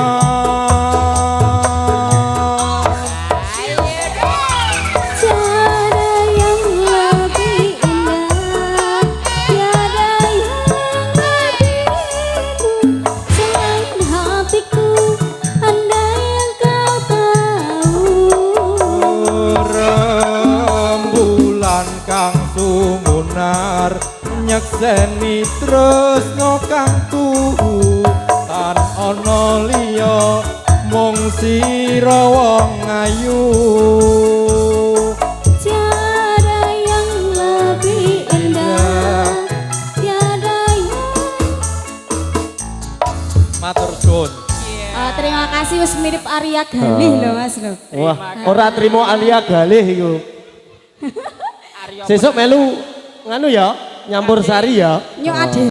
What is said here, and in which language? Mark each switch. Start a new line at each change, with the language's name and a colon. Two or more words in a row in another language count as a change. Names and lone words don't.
Indonesian: Tiada yang lebih indah, tiada yang lebih rindu selain hatiku, andai yang kau tahu.
Javanese: rembulan kang sumunar nyekseni tresno kang tuhu tan ana liya mung sira wong ayu
Indonesian: Tiada yang lebih indah, tiada yang
Javanese: matur suwun.
Indonesian: terima kasih
Javanese: wis mirip Arya Galih loh Mas loh. Wah, ora trimo Alia Galih iku. Aryo Sesuk melu nganu ya, nyampur sari ya. Nyok ade